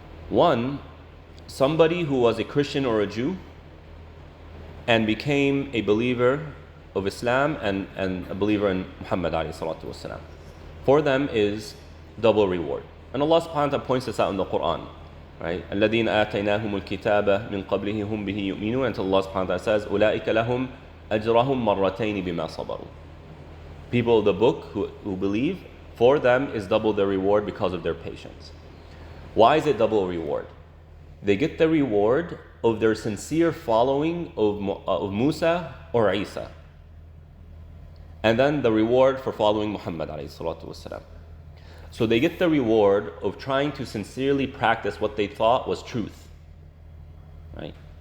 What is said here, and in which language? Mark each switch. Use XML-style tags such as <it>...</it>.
<en>One, somebody who was a Christian or a Jew and became a believer of Islam and a believer in Muhammad ﷺ. For them is double reward. And Allah subhanahu wa ta'ala points this out in the Quran. Right?</en> <ar>الَّذِينَ آتَيْنَاهُمُ الْكِتَابَ مِنْ قَبْلِهِ هُمْ بِهِ يُؤْمِنُونَ</ar> <en>until Allah subhanahu wa ta'ala says</en> <ar>أُولَٰئِكَ لَهُمْ أَجْرَهُمْ مَرَّتَيْنِ بِمَا صَبَرُوا.</ar> <en>People of the book who believe, for them is double their reward because of their patience. Why is it double reward? They get the reward of their sincere following of Musa or Isa. And then the reward for following Muhammad ﷺ. So they get the reward of trying to sincerely practice what they thought was truth. Right?</en>